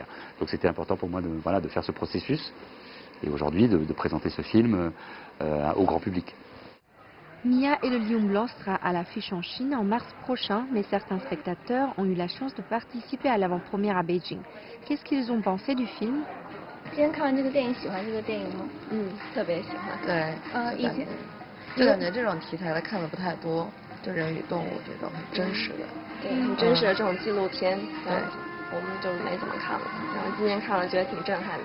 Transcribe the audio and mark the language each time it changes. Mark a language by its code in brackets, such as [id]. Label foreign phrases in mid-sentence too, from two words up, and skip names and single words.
[fr] Donc c'était important pour moi de faire ce processus et aujourd'hui de présenter ce film au grand public. Mia et le lion blanc sera à l'affiche en Chine en mars prochain, mais certains spectateurs ont eu la chance de participer à l'avant-première à Beijing. Qu'est-ce qu'ils ont pensé du film? [zh] 今天看完这个电影，喜欢这个电影吗？特别喜欢。对，以前就感觉这种题材的看的不太多，就人与动物这种很真实的。对，很真实的这种纪录片，对，我们就没怎么看了，然后今天看了觉得挺震撼的。